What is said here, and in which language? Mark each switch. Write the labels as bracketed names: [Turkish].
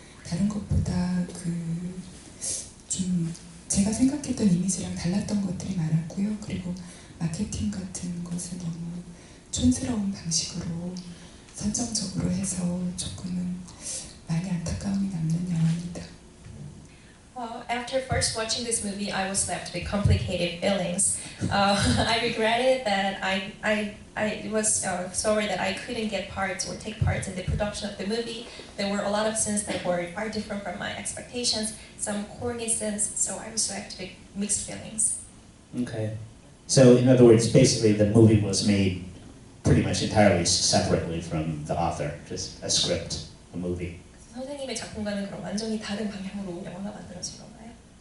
[Korean] 다른 것보다 좀 제가 생각했던 이미지랑 달랐던 것들이 많았고요. 그리고 마케팅 같은 것을 너무 촌스러운 방식으로 선정적으로 해서 조금은 많이 안타까움이 남는 영화입니다. [English] After first watching this movie, I was left with complicated feelings. I regretted that I was sorry that I couldn't get parts or take part in the production of the movie. There were a lot of scenes that were far different from my expectations, some corny scenes, so I was left with mixed feelings. Okay. So, in other words, basically the movie was made pretty much entirely separately from the author, just a script, a movie. [Korean] 선생님의 작품과는 그럼 완전히 다른 방향으로 영화가 만들어진 건가요?